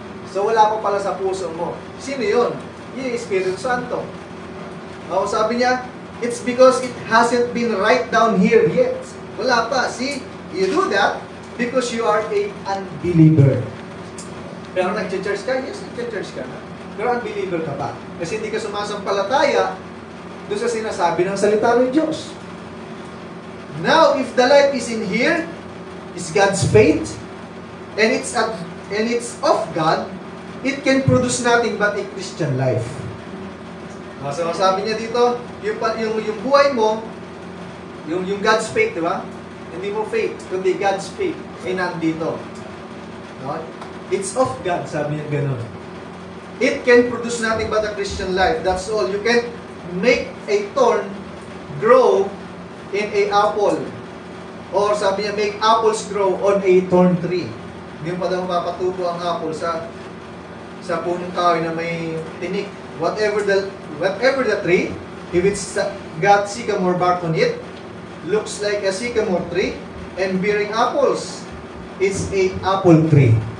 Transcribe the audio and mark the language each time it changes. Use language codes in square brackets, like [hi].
[tl] So wala pa pala sa puso mo. Sino yun? Yung Espiritu Santo. Sabi niya, [en] it's because it hasn't been right down here yet. [tl] Wala pa. [en] See, you do that because you are a unbeliever. [tl] Pero nag-church ka? Yes, nag-church ka na. Pero unbeliever ka pa. Kasi hindi ka sumasampalataya doon sa sinasabi ng salita ng Diyos. [en] Now, if the light is in here, is God's faith, and it's of God, it can produce nothing but a Christian life. [tl] So, sabi niya dito, yung buhay mo, yung God's faith, di ba? Hindi mo faith, kundi God's faith ay nandito. No? [en] It's of God, [tl] sabi niya ganun. [en] It can produce nothing but a Christian life. That's all. You can make a thorn grow in a apple. Or [tl] sabi niya, [en] make apples grow on a thorn tree. [tl] Hindi mo pa daw mapatubo ang apple sa punong kahoy na may tinik. [en] Whatever the tree, if it's got sycamore bark on it, looks like a sycamore tree and bearing apples, it's a apple tree.